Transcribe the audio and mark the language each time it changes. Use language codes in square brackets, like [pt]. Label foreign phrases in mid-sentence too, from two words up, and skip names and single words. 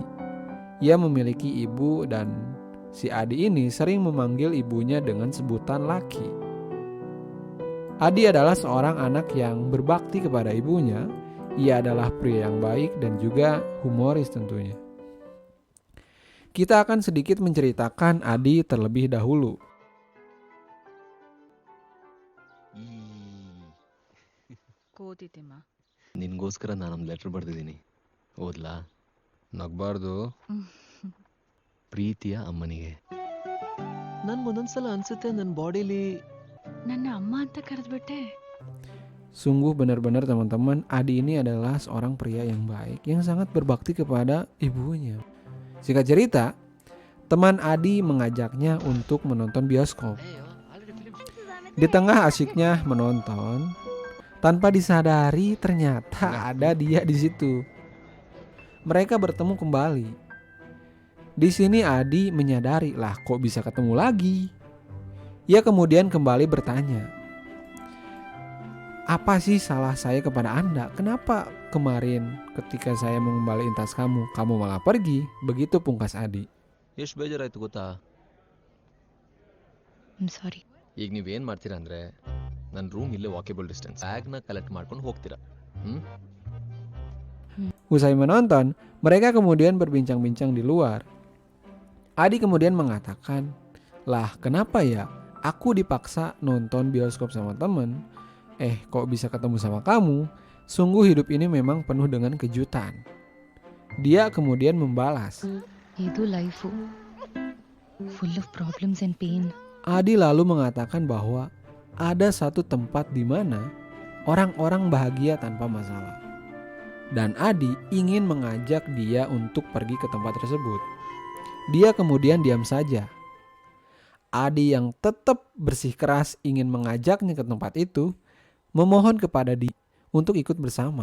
[id] Ia memiliki ibu dan si Adi ini sering memanggil ibunya dengan sebutan Laki. Adi adalah seorang anak yang berbakti kepada ibunya. Ia adalah pria yang baik dan juga humoris tentunya. Kita akan sedikit menceritakan Adi terlebih dahulu. [kn] ನಿನ್ಗೋಸ್ಕರ ನಾನೊಂದು ಲೆಟರ್ ಬರ್ದಿದ್ದೀನಿ, ಓದ್ಲಾ? ನಗ್ಬಾರ್ದು. ಪ್ರೀತಿಯ ಅಮ್ಮನಿಗೆ. ನನ್ಗೊಂದೊಂದ್ಸಲ ಅನ್ಸುತ್ತೆ ನನ್ನ ಬಾಡಿಲಿ ನನ್ನ ಅಮ್ಮ ಅಂತ ಕರೆದ್ಬಿಟ್ಟೆ. [id] Sungguh benar-benar teman-teman, Adi ini adalah seorang pria yang baik yang sangat berbakti kepada ibunya. Singkat cerita, teman Adi mengajaknya untuk menonton bioskop. Di tengah asyiknya menonton, tanpa disadari ternyata ada dia di situ. Mereka bertemu kembali. Di sini Adi menyadari, lah kok bisa ketemu lagi? Ia kemudian kembali bertanya, apa sih salah saya kepada Anda? Kenapa kemarin ketika saya mengembalikan tas kamu malah pergi? Begitu pungkas Adi. [kn] ಎಷ್ಟು ಬೇಜಾರಾಯ್ತು ಗೊತ್ತಾ? ಸಾರಿ. ಈಗ ನೀವೇನ್ ಮಾಡ್ತೀರಾ ಅಂದ್ರೆ, ನನ್ನ ರೂಮ್ ಇಲ್ಲೇ [en] walkable distance, [kn] ಬ್ಯಾಗ್ನ ಕಲೆಕ್ಟ್ ಮಾಡ್ಕೊಂಡು ಹೋಗ್ತೀರಾ. [id] Usai menonton, mereka kemudian berbincang-bincang di luar. Adi kemudian mengatakan, lah kenapa ya aku dipaksa nonton bioskop sama temen, kok bisa ketemu sama kamu? Sungguh hidup ini memang penuh dengan kejutan. Dia kemudian membalas, [kn] ಇದು ಲೈಫು, [en] full of problems and pain. [id] Adi lalu mengatakan bahwa ada satu tempat di mana orang-orang bahagia tanpa masalah. Dan Adi ingin mengajak dia untuk pergi ke tempat tersebut. Dia kemudian diam saja. Adi yang tetap bersikeras ingin mengajaknya ke tempat itu, memohon kepada dia untuk ikut bersama.